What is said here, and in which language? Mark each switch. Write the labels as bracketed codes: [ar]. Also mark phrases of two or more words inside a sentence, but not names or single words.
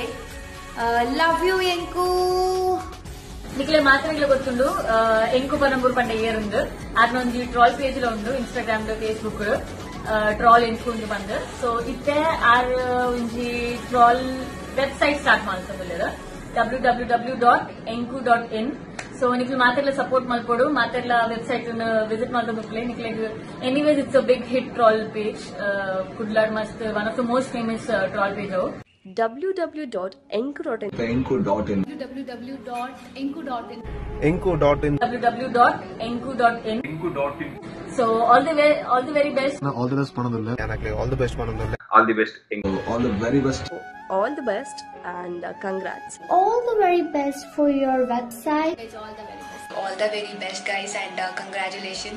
[en] love you ಎಂಕು. [tcy] ನಿಕ್ಲೆ ಮಾತ್ರ ಗೊತ್ತುಂಡು ಎಂಕು ಪನಂಬೂರು ಪಂಡ ಏರುಂಡು ಅದನ್ನೊಂದು [en] troll page [tcy] ಉಂಡು [en] Instagram Facebook troll [tcy] ಎಂಕು ಉಂಡು ಬಂದು. ಸೊ ಇತ್ತೆ ಆರ್ ಒಂಜಿ [en] troll website start [tcy] ಮಾಡ್ತಂದು www.enku.in. ಸೊ ನಿಕ್ಲೆ ಮಾತೆಲ್ಲ ಸಪೋರ್ಟ್ ಮಾಡ್ಕೊಡು. ಮಾತೆಲ್ಲ [en] website visit [tcy] ಮಾಡ್ಕೊಂಡ್ರೆ ನಿಕ್ಲೆಗ್ [en] anyways it's a big hit troll page. [tcy] ಕುಡ್ಲಾಡ್ ಮಸ್ತ್ [en] one of the most famous troll page ಅವು. www.enku.in enku.in www.enku.in enku.in www.enku.in. So all the very best. All the best ಪಣದುಲ್ಲೆ. all the best ಪಣದುಲ್ಲೆ. all the best ಎಂಕು. all the very best. All the best and congrats. All the very best for your website. All the very best. All the very best guys and congratulations.